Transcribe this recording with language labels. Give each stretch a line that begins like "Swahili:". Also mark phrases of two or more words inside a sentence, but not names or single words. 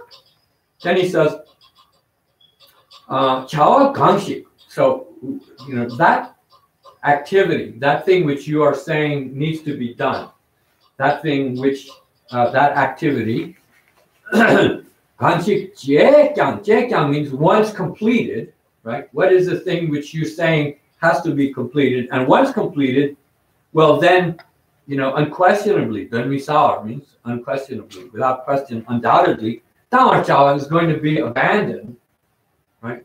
English: Then he says,
Tibetan: བྱ་བ་གང་ཞིག.
English: So that activity, that thing which you are saying needs to be done, that thing which that activity
Tibetan: གང་ཞིག་བྱས་ཀྱང.
English: Jekyang means once completed, right? What is the thing which you're saying has to be completed? And once completed, well then, unquestionably, then misao means unquestionably, without question, undoubtedly, Dao is going to be abandoned, right?